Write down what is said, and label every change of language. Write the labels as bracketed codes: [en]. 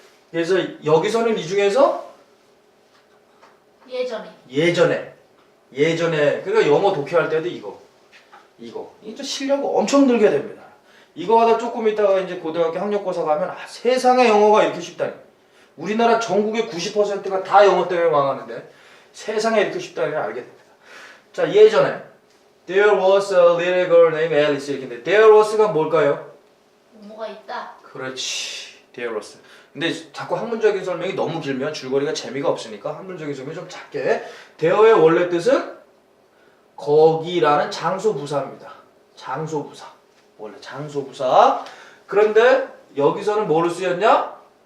[ko] 그래서 여기서는 이 중에서 예전에 그러니까 영어 독해할 때도 이거 이제 실력 엄청 늘게 됩니다. 이거 하다 조금 있다가 이제 고등학교 학력고사 가면 세상에 영어가 이렇게 쉽다니. 우리나라 전국의 90%가 다 영어 때문에 망하는데 세상에 이렇게 쉽다니 알게 됩니다. 자 예전에 [en] There was a little girl named Alice [ko] 이렇게 있는데 There was가 뭘까요? 뭐가 있다. 그렇지. There was. 근데 자꾸 학문적인 설명이 너무 길면 줄거리가 재미가 없으니까 학문적인 설명이 좀 작게 there의 원래 뜻은 거기라는 장소부사입니다. 장소부사. 원래 장소부사. 그런데 여기서는 뭐로 쓰였냐?